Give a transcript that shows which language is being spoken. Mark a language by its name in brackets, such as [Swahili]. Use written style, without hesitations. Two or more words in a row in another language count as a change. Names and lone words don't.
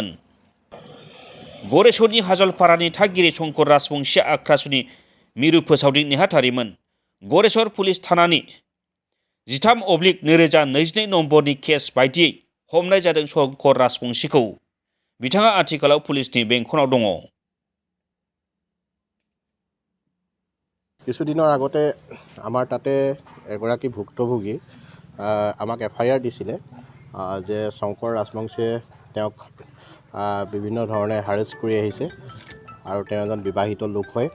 [Bodo] गरेस्वरनि हाजलपारानि थागिरि शंकर राजबंशीया आक्रासुनि मिरु फोसावदिं नेहाथारिमोन। गरेस्वर पुलिस थानानि 13/2022 नम्बरनि केस बायदियै हमनाय जादों शंकर राजबंशीखौ। बिथाङा आथिखालाव पुलिसनि बेंखनाव दङ। [Assamese] কিছুদিনৰ আগতে আমাৰ তাতে এগৰাকী ভুক্তভোগী আমাক FIR দিছিলে যে শংকৰ ৰাজবংশীয়ে তেওঁক বিভিন্ন ধৰণে হাৰেষ্ট কৰি আহিছে আৰু তেওঁ এজন বিবাহিত লোক হয়।